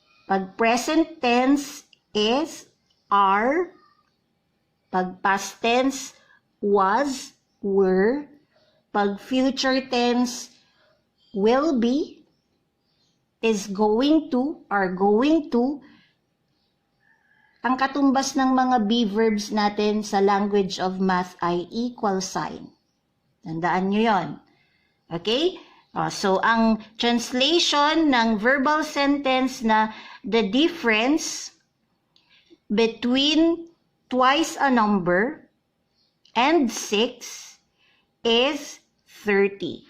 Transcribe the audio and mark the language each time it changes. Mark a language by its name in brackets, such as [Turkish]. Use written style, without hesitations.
[English] Pag present tense is are, [Filipino] pag [English] past tense was, were, pag future tense will be, is going to, are going to. [Filipino] Ang katumbas ng mga be verbs natin sa language of math ay equal sign. Tandaan nyo yon. Okay? So, ang translation ng verbal sentence na [English] the difference between twice a number and 6 is 30.